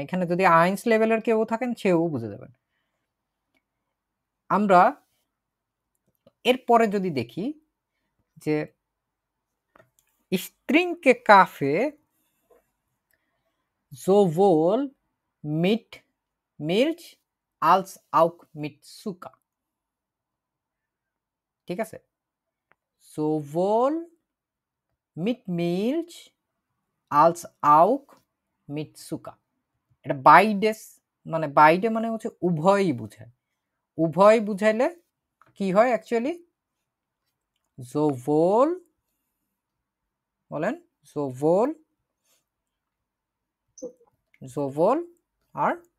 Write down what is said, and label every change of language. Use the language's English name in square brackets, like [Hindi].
[Bangla] এখানে যদি আইন্স লেভেলের কেউ থাকেন সেও বুঝে যাবেন। আমরা এরপরে যদি দেখি যে স্ট্রিংকে cafe [German] sowohl mit Milch als auch mit Zucker. [Bangla] ঠিক আছে, [German] sowohl mit Milch als auch mit Zucker। [Bangla] এটা বাইডেস মানে বাইডে মানে হচ্ছে উভয়ই বুঝায়, উভয় বুঝাইলে কি হয় অ্যাকচুয়ালি, sowohl বলেন, sowohl sowohl আর